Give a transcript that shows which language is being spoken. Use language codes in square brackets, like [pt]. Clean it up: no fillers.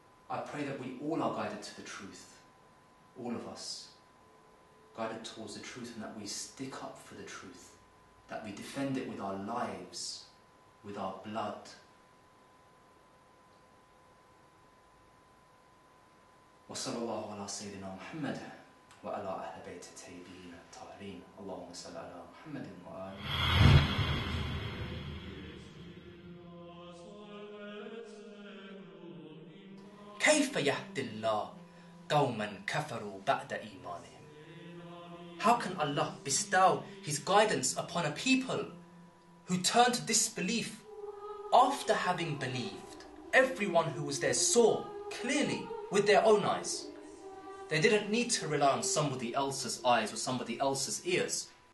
[en] I pray that we all are guided to the truth, all of us, guided towards the truth, and that we stick up for the truth, that we defend it with our lives, with our blood. [ar] وصلى الله على سيدنا محمد وعلى أهل بيت الطيبين الطاهرين اللهم صل على محمد وآله. كيف يهدي الله قوما كفروا بعد إيمانهم? [en] How can Allah bestow His guidance upon a people who turned to disbelief after having believed? Everyone who was there saw clearly with their own eyes. They didn't need to rely on somebody else's eyes or somebody else's ears.